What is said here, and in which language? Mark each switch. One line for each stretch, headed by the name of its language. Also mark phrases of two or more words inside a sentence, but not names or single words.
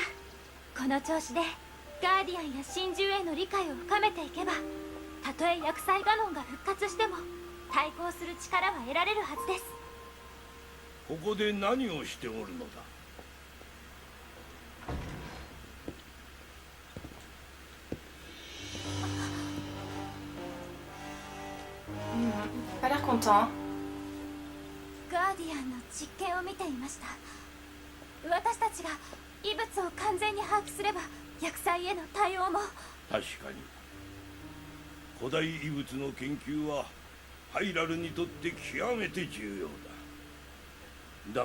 Japanese: この調子でガーディアンや神獣への理解を深めていけば、たとえ薬剤ガノンが復活しても対抗する力は得られるはずです。ここで何をしておるのだ。
French: Pas l'air content.
Japanese: ガーディアンの実験を見ていました。私たちが異物を完全に把握すれば薬剤への対応も。確かに古代異物の研究はハイラルにとって極めて重要だ。